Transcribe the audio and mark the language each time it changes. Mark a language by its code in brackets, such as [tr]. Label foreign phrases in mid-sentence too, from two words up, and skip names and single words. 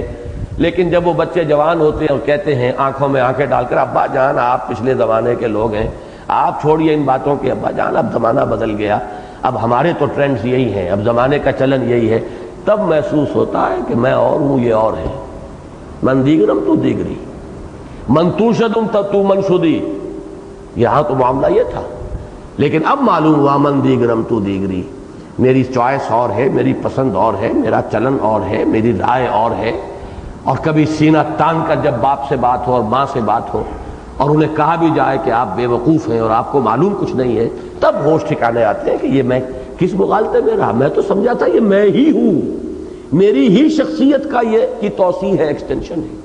[ur] لیکن جب وہ بچے جوان ہوتے ہیں اور کہتے ہیں آنکھوں میں آنکھیں ڈال کر ابا جان آپ پچھلے زمانے کے لوگ ہیں، آپ چھوڑیے ان باتوں کے، ابا جان اب زمانہ بدل گیا، اب ہمارے تو ٹرینڈز یہی ہیں، اب زمانے کا چلن یہی ہے، تب محسوس ہوتا ہے کہ میں اور ہوں یہ اور ہے. [fa] من دیگرم تو دیگری، من تو شدم تو من شدی. [ur] یہاں تو معاملہ یہ تھا، لیکن اب معلوم ہوا [fa] من دیگرم تو دیگری، [ur] میری چوائس اور ہے، میری پسند اور ہے، میرا چلن اور ہے، میری رائے اور ہے. اور کبھی سینہ تان کر جب باپ سے بات ہو اور ماں سے بات ہو اور انہیں کہا بھی جائے کہ آپ بے وقوف ہیں اور آپ کو معلوم کچھ نہیں ہے، تب ہوش ٹھکانے آتے ہیں کہ یہ میں کس مغالطے میں رہا، میں تو سمجھا تھا یہ میں ہی ہوں، میری ہی شخصیت کا یہ کی توسیع ہے، ایکسٹینشن ہے.